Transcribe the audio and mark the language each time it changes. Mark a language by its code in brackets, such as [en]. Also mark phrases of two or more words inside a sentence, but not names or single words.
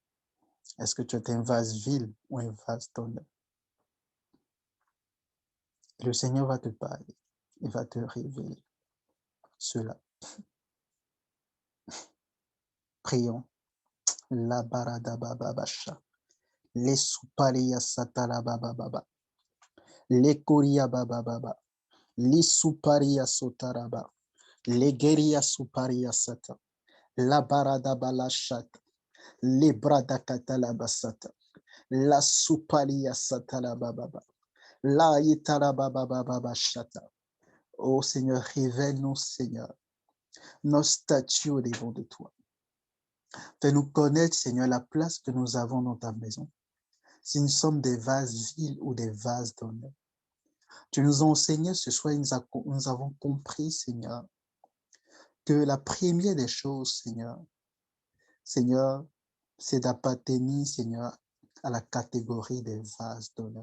[fr] Est-ce que tu es un vase vil ou un vase d'honneur? Le Seigneur va te parler, il va te révéler cela. Prions. La barada baba basha. Les suparia satala baba baba. Les koria baba baba. Les suparia sotaraba. Les geria suparia sata. La barada balashat. Les brada katala basata. La suparia satala baba. La itala baba baba shata. Oh Seigneur, révèle-nous, Seigneur, nos statuts au devant de toi. Fais-nous connaître, Seigneur, la place que nous avons dans ta maison. Si nous sommes des vases vides ou des vases d'honneur. Tu nous as enseigné ce soir, nous avons compris, Seigneur, que la première des choses, Seigneur, c'est d'appartenir, Seigneur, à la catégorie des vases d'honneur.